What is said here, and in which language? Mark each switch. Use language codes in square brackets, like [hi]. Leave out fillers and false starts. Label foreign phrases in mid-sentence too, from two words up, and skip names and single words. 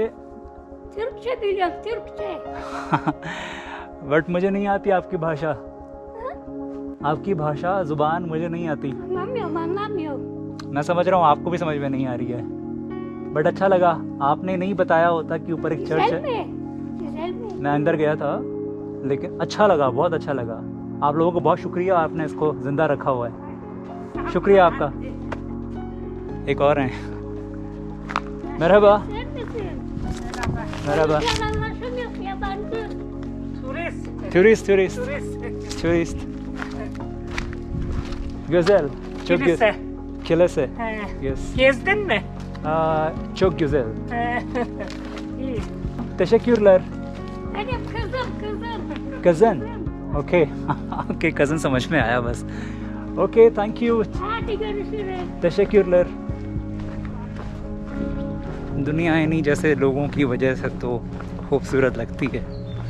[tr] Türkçe biliyorum, Türkçe. [hi] बट मुझे नहीं आती आपकी भाषा, आपकी भाषा ज़ुबान मुझे नहीं आती। [tr] Anlamıyorum. [hi] मैं समझ रहा हूँ आपको भी समझ में नहीं आ रही है, बट अच्छा लगा आपने नहीं बताया होता कि ऊपर एक चर्च [tr] Güzel [hi] है। [tr] mi? Güzel mi? [hi] मैं अंदर गया था, लेकिन अच्छा लगा, बहुत अच्छा लगा। आप लोगों को बहुत शुक्रिया, आपने इसको ज़िंदा रखा हुआ है। शुक्रिया आपका। एक और हैं। मरहबा। [tr] Sen misin? मरहबा। Sen anlaşılmıyor, yabancı. टूरिस्ट güzel, çok güzel. Kilise. Yes. Gezdin mi? Çok güzel. İyi. Teşekkürler. Benim kızım. [hi] कज़न। [en] okay okay, [hi] कज़न समझ में आया बस। [en] okay thank you, [tr] Hadi görüşürüz. teşekkürler। [hi] दुनिया इन्हीं जैसे लोगों की वजह से तो खूबसूरत लगती है।